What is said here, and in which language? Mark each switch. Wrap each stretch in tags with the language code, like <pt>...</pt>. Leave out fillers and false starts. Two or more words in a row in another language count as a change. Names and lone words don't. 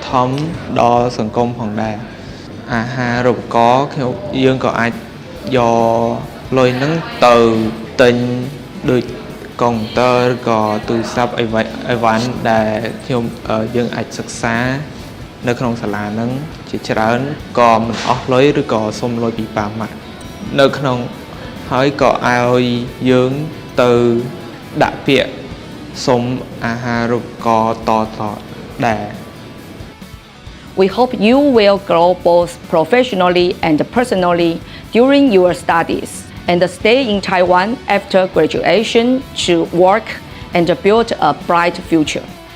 <km>ត្ថម្ភដល់សង្គមផងដែរអាហារូបករណ៍យើងក៏អាចយកលុយហ្នឹងទៅទិញដូចកុំព្យូទ័រឬក៏ទូរស័ព្ទអីវ៉ាន់ដែលយើងអាចសិក្សានៅក្នុងសាលាហ្នឹងជាច្រើនក៏មិនអស់លុយឬក៏សុំលុយពីប៉ាម៉ាក់នៅក្នុងហើយក៏ឲ្យយើងទៅដាក់ពាក្យសុំអាហារូបករណ៍តដែរ</km> <en>We hope you will grow both professionally and personally during your studies and stay in Taiwan after graduation to work and build a bright future.</en>